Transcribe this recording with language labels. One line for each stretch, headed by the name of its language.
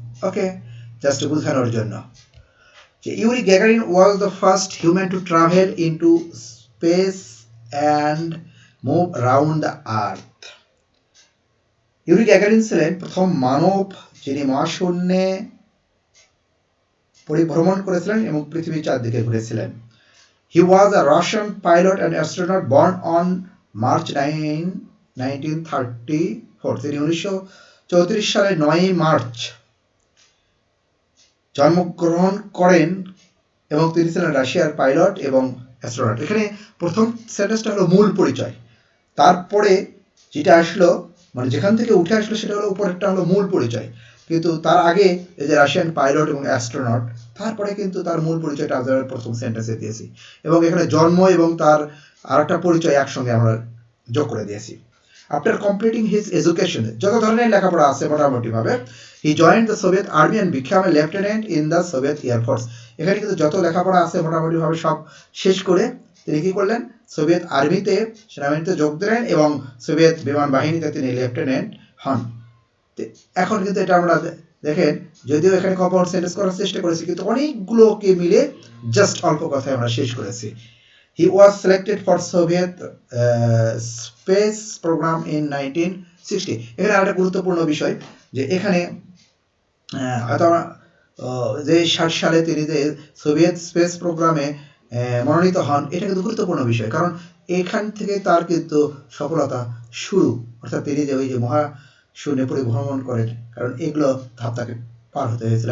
English: okay, just
Bangla: বোঝানোর জন্য যে
English: Yuri Gagarin was the first human to travel into space and move around the earth.
Bangla: Yuri Gagarin ছিলেন প্রথম মানব যিনি মহাশূন্যে পরিভ্রমণ করেছিলেন এবং পৃথিবীর চারদিকে ঘুরেছিলেন।
English: He was a Russian pilot and astronaut born on March 9, 1934.
Bangla: তিনি 1934 সালে 9 মার্চ জন্মগ্রহণ করেন এবং তিনি ছিলেন রাশিয়ার পাইলট এবং অ্যাস্ট্রোনট। এখানে প্রথম সেন্টেন্সটা হলো মূল পরিচয়, তারপরে যেটা আসলো মানে যেখান থেকে উঠে আসলো সেটা হলো উপরেরটা হলো মূল পরিচয়, কিন্তু তার আগে এই যে রাশিয়ান পাইলট এবং অ্যাস্ট্রোনট, তারপরে কিন্তু তার মূল পরিচয়টা আমরা প্রথম সেন্টেন্সে দিয়েছি, এবং এখানে জন্ম এবং তার আরেকটা পরিচয় একসঙ্গে আমরা যোগ করে দিয়েছি।
English: after completing his education,
Bangla: যত ধরনের লেখাপড়া আছে মোটামুটিভাবে,
English: He joined the Soviet army and become a lieutenant in the Soviet air force.
Bangla: এখানে কিন্তু যত লেখাপড়া আছে মোটামুটিভাবে সব শেষ করে তিনি কী করলেন, সোভিয়েত আর্মিতে সেনাবাহিনীতে যোগ দিলেন এবং সোভিয়েত বিমান বাহিনীতে তিনি লেফটেন্যান্ট হন। এখন কিন্তু এটা আমরা দেখেন, যদিও এখানে কম্পাউন্ড সেন্টেন্স করার চেষ্টা করেছি, কিন্তু অনেকগুলোকে মিলে জাস্ট অল্প কথায় আমরা শেষ করেছি।
English: He was selected for Soviet space program in 1960.
Bangla: এখানে আরেকটা গুরুত্বপূর্ণ বিষয়, যে এখানে হয়তো যে 60 সালে তিনি যে সোভিয়েত স্পেস প্রোগ্রামে মনোনীত হন, এটা কিন্তু গুরুত্বপূর্ণ বিষয়, কারণ এখান থেকে তার কিন্তু সফলতা শুরু, অর্থাৎ তিনি যে ওই যে মহাশূন্যে পরিভ্রমণ করেন, কারণ এগুলো ধাপ তাকে পার হতে হয়েছিল।